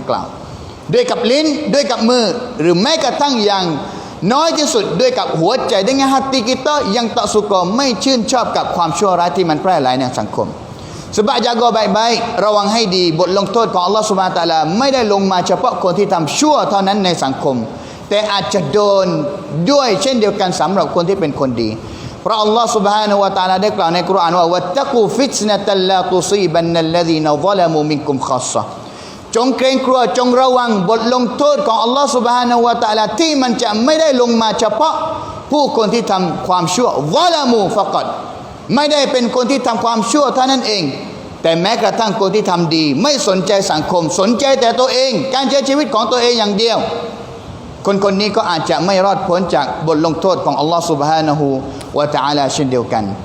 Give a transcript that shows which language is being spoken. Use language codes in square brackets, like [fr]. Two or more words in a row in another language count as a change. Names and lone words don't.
[th] กล่าวด้วยกับลิ้นด้วยกับมือหรือแม้กระทั่งอย่างน้อยที่สุดด้วยกับหัวใจ [ms] dengan hati kita yang tak suka [th] ไม่ชื่นชอบกับความชั่วร้ายที่มันแพร่หลายในสังคม [ms] sebab jaga baik-baik [th] ระวังให้ดีบทลงโทษของอัลลอฮฺ [ar] سبحانه وتعالى [th] ไม่ได้ลงมาเฉพาะคนที่ทำชั่วเท่านั้นในสังคมแต่อาจจะโดนด้วยเช่นเดียวกันสำหรับคนที่เป็นคนดีเพราะอัลลอฮฺ [ar] سبحانه وتعالى [th] ได้กล่าวใน กุรอานว่า [ar] واتقوا فتنة لا تصيبن الذين ظلموا منكم خاصة [th] จงเกรงกลัวจงระวังบทลงโทษของอัลลอฮฺ [ar] سبحانه وتعالى [th] ที่มันจะไม่ได้ลงมาเฉพาะผู้คนที่ทำความชั่วซะละมูฟะกัดไม่ได้เป็นคนที่ทำความชั่วเท่านั้นเองแต่แม้กระทั่งคนที่ทำดีไม่สนใจสังคมสนใจแต่ตัวเองการใช้ชีวิตของตัวเองอย่างเดียวคนนี้ก็อาจจะไม่รอดพ้นจากบทลงโทษของอัลลอฮฺ [ar] سبحانه وتعالى [th] เช่นเดียวกัน